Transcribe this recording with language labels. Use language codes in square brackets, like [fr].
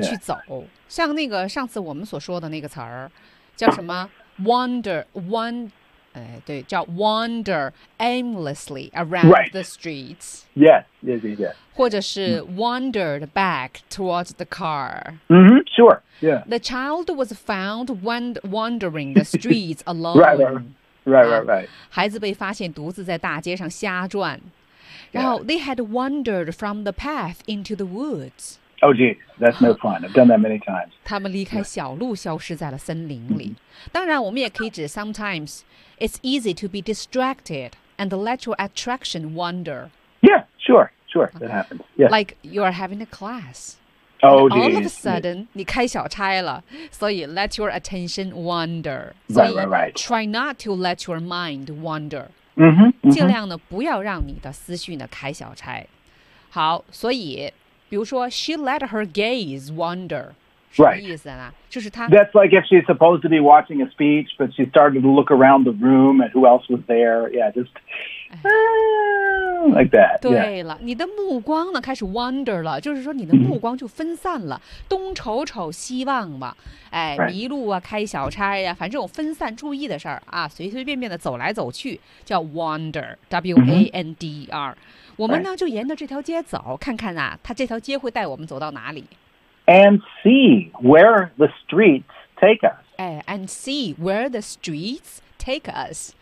[zh] 去走。像那个上次我们所说的那个词儿，叫什么 [en] wander aimlessly around、 right. the streets. Yes. [zh] 或者是 [en] wandered back towards the car. Sure, yeah. The child was found wandering the streets alone. Right. [zh] 孩子被发现独自在大街上瞎转。然后 [en] they had wandered from the path into the woods. Oh, gee, that's no fun. I've done that many times. [zh] 他们离开小路消失在了森林里。当然我们也可以指 [en] sometimes it's easy to be distracted and let your attraction wander. Yeah, sure, that happens. Yeah. Like you are having a class. Oh, gee. All of a sudden, [zh] 你开小差了。所以 [en] let your attention wander. Right. Try not to let your mind wander. [zh] 尽量呢不要让你的思绪呢开小差。好，所以比如说 [en] she let her gaze wander, [zh] 什么意思呢、 [en] right. [zh] 就是她 [en] That's like if she's supposed to be watching a speech, but she started to look around the room at who else was there. Yeah, just、like that. [zh] 对了、 [en] yeah. [zh] 你的目光呢开始 wander 了，就是说你的目光就分散了、mm-hmm. 东瞅瞅西望嘛，哎、 [en] right. [zh] 迷路啊，开小差呀、啊、反正有分散注意的事儿啊，随随便便的走来走去叫 wander, W-A-N-D-E-R、 mm-hmm. 我们呢、 [en] right. [zh] 就沿着这条街走，看看啊它这条街会带我们走到哪里。 [en] And see where the streets take us. 哎 and see where the streets take us.